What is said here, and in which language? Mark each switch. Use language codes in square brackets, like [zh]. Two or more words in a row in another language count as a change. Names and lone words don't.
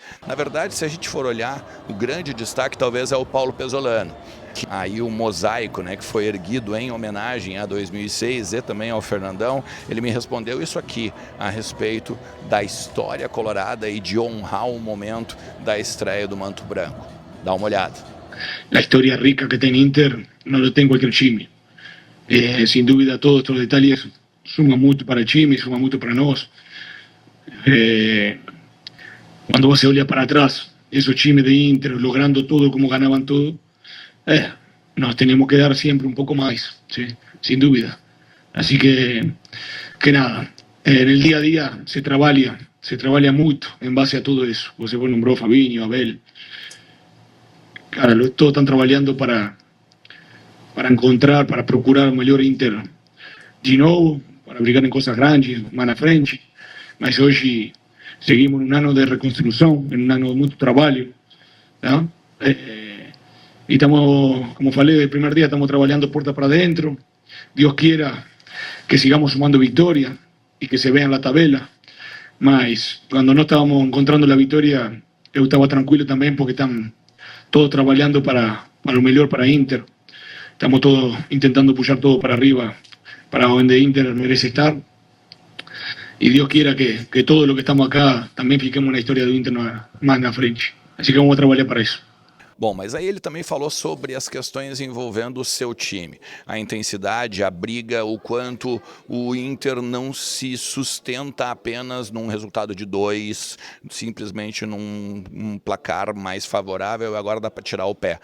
[pt] Na verdade, se a gente for olhar, o grande destaque talvez é o Paulo Pesolano. Aí o mosaico, né, que foi erguido em homenagem a 2006 e também ao Fernandão, ele me respondeu isso aqui a respeito da história colorada e de honrar o momento da estreia do Manto Branco. Dá uma olhada. [es] La historia rica que [pt] tem Inter [es] no lo [pt] tem qualquer time. [es] Sin dúvida, todos estos detalles suman [pt] muito para o time, [es] suman [pt] muito para nós. Quando você olha para trás, esse time de Inter [es] logrando tudo como ganaban todo, nos tenemos que dar siempre un poco más, ¿sí? Sin duda. Así que nada, en el día a día se trabaja mucho en base a todo eso. Você nombró Fabinho, Abel. Cara, todos están trabajando para encontrar, para [pt] procurar o melhor Inter de novo, para brigar [es] en cosas grandes, más [pt] na frente. Mas hoje [es] seguimos en un año de reconstrucción, en un año de mucho trabajo, ¿no? Y estamos, como falei del primer día, estamos trabajando puerta para adentro. Dios quiera que sigamos sumando victorias y que se vea en la tabela. Mas cuando no estábamos encontrando la victoria, yo estaba tranquilo también porque están todos trabajando para lo mejor para Inter. Estamos todos intentando puxar todo para arriba, para donde Inter merece estar. Y Dios quiera que todo lo que estamos acá también fiquemos una historia de Inter más en la frente. Así que vamos a trabajar para eso. [pt] Bom, mas aí ele também falou sobre as questões envolvendo o seu time. A intensidade, a briga, o quanto o Inter não se sustenta apenas num resultado de 2, simplesmente num placar mais favorável e agora dá para tirar o pé.